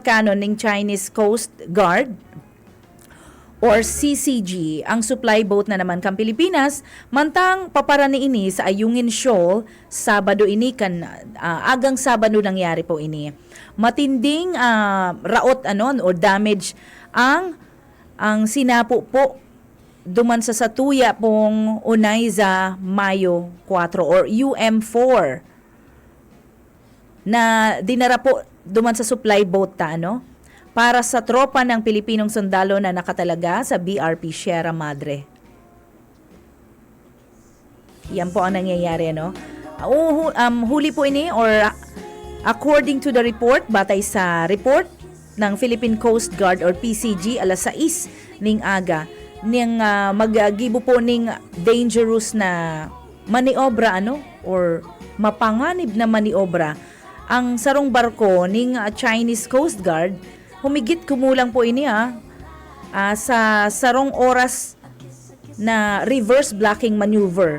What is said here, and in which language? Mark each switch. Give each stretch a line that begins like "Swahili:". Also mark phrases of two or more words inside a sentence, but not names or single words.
Bikol: cannon ning Chinese Coast Guard or CCG ang
English: supply boat
Bikol: na naman kang Pilipinas mantang paparani ini sa Ayungin Shoal Sabado ini kan agang Sabado nangyari po ini matinding raot ano or damage ang sinapo po duman sa satuya pong Unayza Mayo 4 or UM4 na dinara po duman sa
English: supply boat
Bikol: ta ano para sa tropa ng Pilipinong sundalo na nakatalaga sa BRP Sierra Madre.
Filipino: Yan po ang nangyayari ano.
Bikol: Huli po ini or
English: according to the report,
Bikol: batay sa report ng Philippine Coast Guard or PCG alas 6 ning aga ning maggibo po ning dangerous na maniobra ano or mapanganib na maniobra ang sarong barko ning Chinese Coast Guard humigit kumulang po ini sa sarong oras na
English: reverse blocking maneuver.